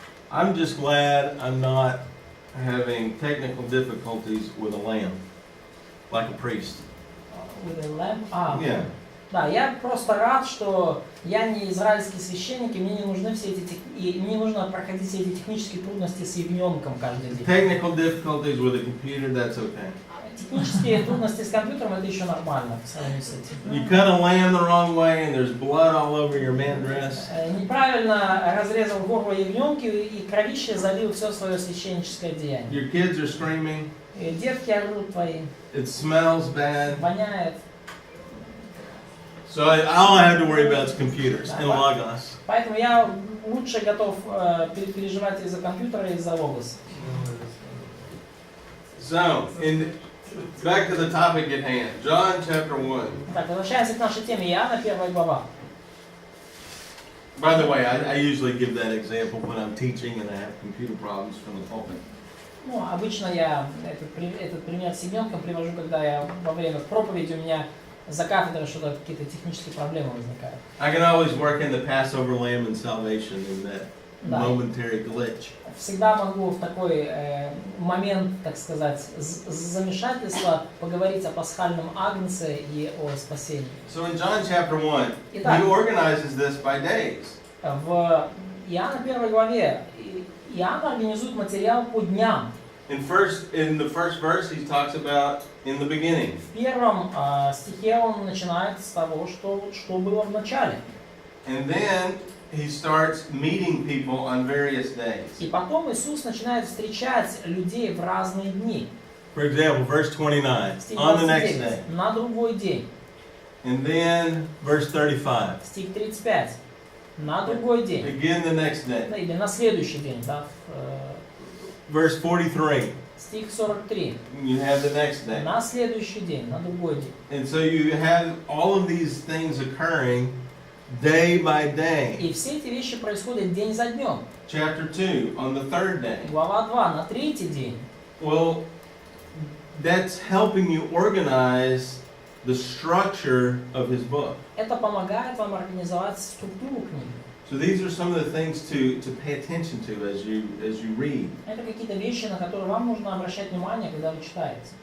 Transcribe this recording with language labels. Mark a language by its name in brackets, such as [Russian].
[English] I'm just glad I'm not having technical difficulties with a lamb, like a priest. With a lamb? Yeah. [Russian] Да, я просто рад, что я не израильский священник, и мне не нужны все эти и мне не нужно проходить все эти технические трудности с ягненком каждый день. [English] Technical difficulties with a computer, that's okay. [Russian] Технические трудности с компьютером это еще нормально по сравнению с этим. [English] You cut a lamb the wrong way and there's blood all over your man dress. [Russian] Неправильно разрезал горло ягненки и кровище залил все свое священническое одеяние. [English] Your kids are screaming. [Russian] И детки орут твои. [English] It smells bad. [Russian] Воняет. [English] So all I have to worry about is computers and logos. [Russian] Поэтому я лучше готов переживать из-за компьютера и из-за логоса. [English] So, back to the topic at hand, John chapter 1. [Russian] Так, возвращаемся к нашей теме. Иоанна, 1 глава. [English] By the way, I usually give that example when I'm teaching and I have computer problems from the pulpit. [Russian] Ну, обычно я этот пример с ягненком привожу, когда я во время проповеди у меня за кафедрой что-то какие-то технические проблемы возникают. [English] I can always work in the Passover lamb and salvation in that momentary glitch. [Russian] Всегда могу в такой момент, так сказать, замешательства поговорить о пасхальном агнце и о спасении. [English] So in John chapter 1, [Russian] Итак, [English] he organizes this by days. [Russian] В Иоанна 1 главе Иоанн организует материал по дням. [English] In the first verse, he talks about in the beginning. [Russian] В первом стихе он начинает с того, что было в начале. [English] And then he starts meeting people on various days. [Russian] И потом Иисус начинает встречать людей в разные дни. [English] For example, verse 29, [Russian] Стих [English] on the next [Russian] 29. [English] day. [Russian] На другой день. [English] And then verse 35, [Russian] Стих 35. На другой день. [English] again the next day. [Russian] Да, или на следующий день. Да, [English] Verse 43, [Russian] стих 43. [English] you have the next day. [Russian] На следующий день, на другой день. [English] And so you have all of these things occurring day by day. [Russian] И все эти вещи происходят день за днем. [English] Chapter 2, on the third day. [Russian] Глава 2, на третий день. [English] Well, that's helping you organize the structure of his book. [Russian] Это помогает вам организовать структуру книги. [English] So these are some of the things to pay attention to as you read. [Russian] Это какие-то вещи, на которые вам нужно обращать внимание, когда вы читаете.